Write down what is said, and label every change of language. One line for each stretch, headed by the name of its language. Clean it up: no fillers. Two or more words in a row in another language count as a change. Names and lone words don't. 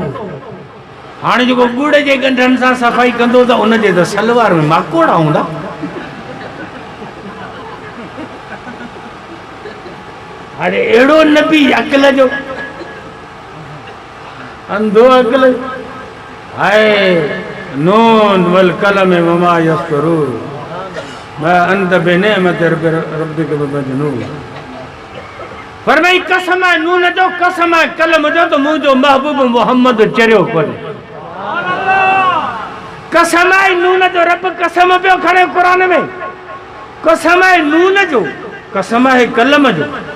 Sindhi: हाणे जेको गुड़ जे गंढनि सां सफ़ाई कंदो त उन जे त सलवार में माकोड़ा हूंदा। हाणे अहिड़ो नबी अकल जो अंधो अकल,
Arabic: हाय ن والقلم وما يسطرون ما أنت بنعمة ربك بمجنون.
Sindhi: फरमाई कसम आहे नून जो, कसम आहे कलम जो, तो मुंहिंजो महबूब मोहम्मद चरियो कोन्हे। कसम आहे नून जो, रब कसम पियो खणे क़ुरान में, कसम आहे नून जो, कसम आहे कलम जो।